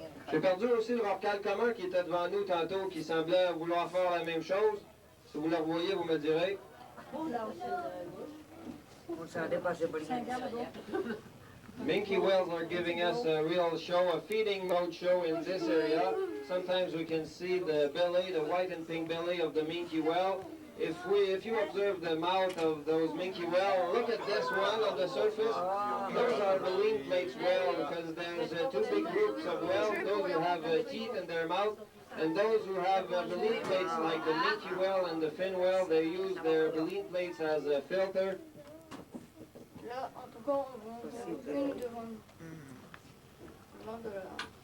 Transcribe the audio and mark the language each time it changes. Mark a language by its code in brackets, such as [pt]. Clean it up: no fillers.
[fr] J'ai perdu aussi le rorcal commun qui était devant nous tantôt, qui semblait vouloir faire la même chose. Si vous le revoyez, vous me direz. [en] Minke whales are giving us a real show, a feeding mode show in this area. Sometimes we can see the belly, the white and pink belly of the minke whale. If you observe the mouth of those minke whales, look at this one on the surface. Those are baleen plates whale because there's two big groups of whales, those who have teeth in their mouth. And those who have baleen plates like the minke whale and the fin whale, they use their baleen plates as a filter. [fr] Là, en tout cas, on voit une devant nous. Devant de là.